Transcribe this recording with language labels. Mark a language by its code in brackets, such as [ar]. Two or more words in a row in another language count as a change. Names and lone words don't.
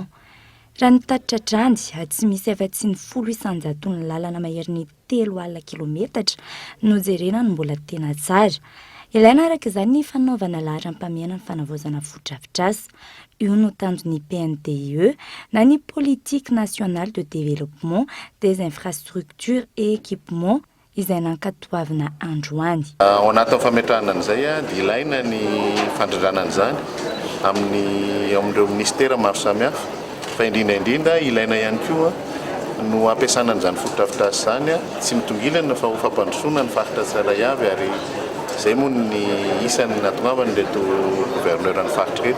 [mg] Raha ny tatitra drandy tsy misy afa-tsy ny 800 ny lalana mahery ny 3 kilometatra no jerena no mbola tena tsara. Ilaina araka izany ny fanaovana laharam-pahamehana ny fanavaozana fotodrafitrasa. Io no tanjon'ny PNDE na ny [fr] politique nationale de développement des infrastructures et équipements [mg] izay nankatoavana androany. Ao anatin'ny fametrahana an'izay dia ilaina ny fandrindrana an'izany amin'ireo ministera maro samihafa fa indrindra ilaina ihany koa no ampiasana an'izany fotodrafitrasa izany tsy mitongilana fa ho fampandrosoana ny faritra tsirairay avy ary izay moa ny isan'ny natongavany reto gouverneur ny faritra reto.